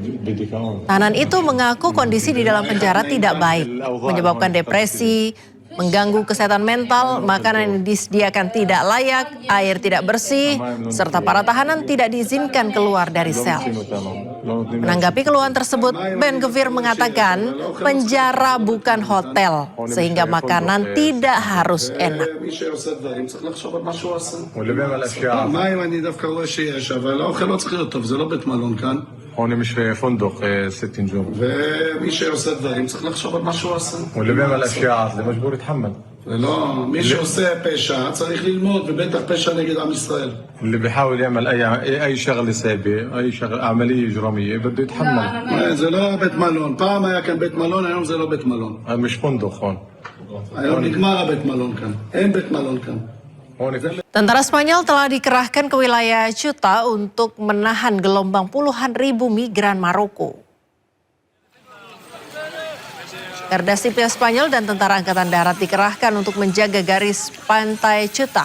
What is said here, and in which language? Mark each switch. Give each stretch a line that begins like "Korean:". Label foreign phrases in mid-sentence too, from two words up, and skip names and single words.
Indonesian: Tahanan itu mengaku kondisi di dalam penjara tidak baik, menyebabkan depresi, mengganggu kesehatan mental, makanan yang disediakan tidak layak, air tidak bersih, serta para tahanan tidak diizinkan keluar dari sel. Menanggapi keluhan tersebut, Ben-Gvir mengatakan penjara bukan hotel, sehingga makanan tidak harus enak.
Arabic: هون مش في فندق 6 نجوم
Hebrew: ומי שעושה דברים צריך לחשוב על מה שהוא עושה.
Arabic: واللي بيعمل اشياء זה مجبور يتحمل.
Hebrew: לא, מי שעושה פשע צריך ללמוד, ובטח פשע נגד עם ישראל.
Arabic: اللي بيحاول يعمل اي شغله سيئه اي شغله عمليه اجراميه بده يتحمل.
Hebrew: זה לא בית מלון, פעם היה כאן בית מלון, היום זה לא בית מלון.
Arabic: مش فندق هون.
Hebrew: היום נגמר הבית מלון כאן, אין בית מלון כאן.
Indonesian: Tentara Spanyol telah dikerahkan ke wilayah Ceuta untuk menahan gelombang puluhan ribu migran Maroko. Garda Sipil Spanyol dan Tentara Angkatan Darat dikerahkan untuk menjaga garis pantai Ceuta.